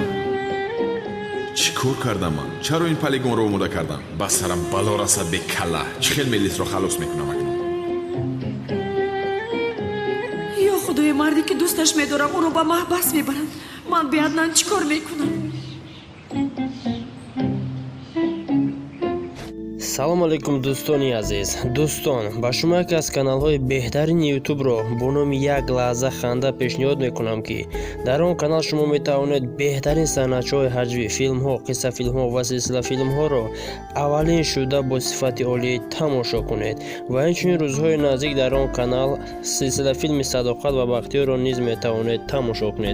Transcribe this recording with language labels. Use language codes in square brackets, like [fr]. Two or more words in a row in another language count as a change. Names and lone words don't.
[fa] چی کار کردم من؟ چرا این پلیگون رو آماده کردم؟ بس سرم بلا رسد به کلا. چی خیل ملیس رو خلاص میکنم اکنون؟ یا خدای، مردی که دوستش میدارم او رو به محبس میبرند. من به عدنان چی کار میکنم؟ [tg] салом алейкум дӯстони азиз. дӯстон, ба шумо яке аз каналҳои беҳтарини ютубро бо номи як лаҳза ханда пешниҳод мекунам ки дар он канал шумо метавонед беҳтарин санъатчиҳои ҳаҷвӣ, филмҳо, қиссафилмҳо ва силсилафилмҳоро аввалин шуда бо сифати олӣ тамошо кунед ва инчунин рӯзҳои наздик дар он канал силсилафилми садоқат ва бахтиёрро низ метавонед тамошо кунед.